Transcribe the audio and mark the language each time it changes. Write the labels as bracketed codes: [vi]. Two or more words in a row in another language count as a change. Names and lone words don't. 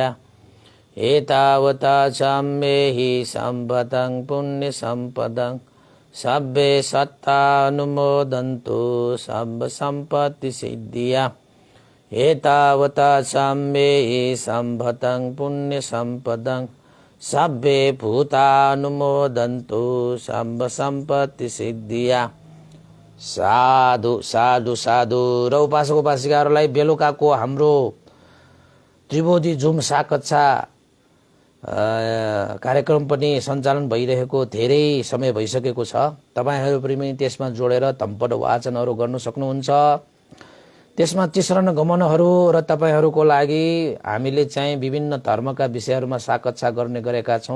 [pi] एतावता साम्येहि सम्भतं पुण्य सम्पदं सब्बे सत्तानुमोदन्तु सब्ब सम्पत्ति सिद्धिया। एतावता साम्येहि सम्भतं पुण्य सम्पदं सब्बे भूतानुमोदन्तु सब्ब सम्पत्ति सिद्धिया। साधु साधु साधु। [ne] र उपासक उपासिकाहरूलाई बेलुकाको हाम्रो त्रिवेदी जुम साकच्छा कार्यक्रम पनि सञ्चालन भइरहेको धेरै समय भइसकेको छ। तपाईहरू पनि त्यसमा जोडेर तम्पट वाचनहरू गर्न सक्नुहुन्छ। त्यसमा तिसरण गमनहरू र तपाईहरूको लागि हामीले चाहिँ विभिन्न धर्मका विषयहरूमा साकच्छा गर्ने गरेका छौं।